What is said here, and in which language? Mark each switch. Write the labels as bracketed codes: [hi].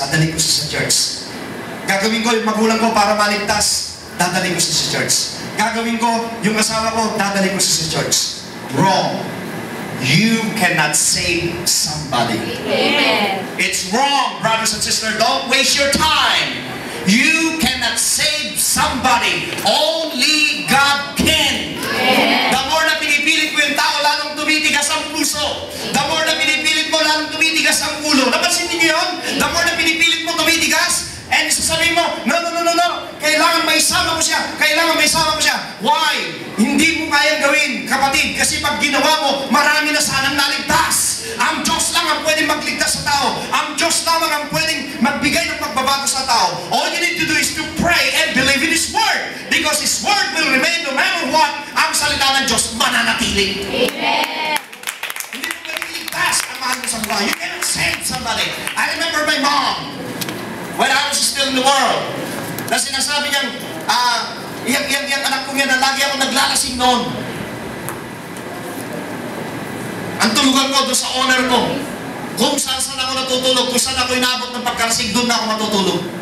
[tl] Dadalhin ko siya sa church. Gagawin ko yung magulang ko para maligtas. Dadalhin ko siya sa church. Gagawin ko yung asawa ko. Dadalhin ko siya sa church. [en] Wrong. You cannot save somebody. Amen. It's wrong, brothers and sisters. Don't waste your time. You cannot save somebody. Only God can. Amen. The more [tl] na pinipilit mo yung tao, lalong tumitigas ang puso. [en] The more [tl] na pinipilit mo, lalong tumitigas ang ulo. Napansin niyo yun? [en] The more [tl] na pinipilit mo tumitigas, and sasabihin mo, no. Kailangan may sama ko siya. Why? Hindi mo kayang gawin, kapatid. Kasi pag ginawa mo, marami na sanang naligtas. Ang Diyos lang ang pwedeng magligtas sa tao. Ang Diyos lamang ang pwedeng magbigay ng pagbabago sa tao. [en] All you need to do is to pray and believe in His Word. Because His Word will remain no matter what. [tl] Ang salita ng Diyos mananatili. [en] Amen. [tl] Hindi mo pwedeng iligtas ang mahal mo sa buhay. [en] You cannot save somebody. I remember my mom, when I was still in the world, [tl] na sinasabi niyang, yung anak ko yan na lagi ako naglalasing noon. Ang tulugan ko doon sa owner ko. Kung saan ako natutulog, kung saan ako inabot ng pagkalasing, doon na ako matutulog.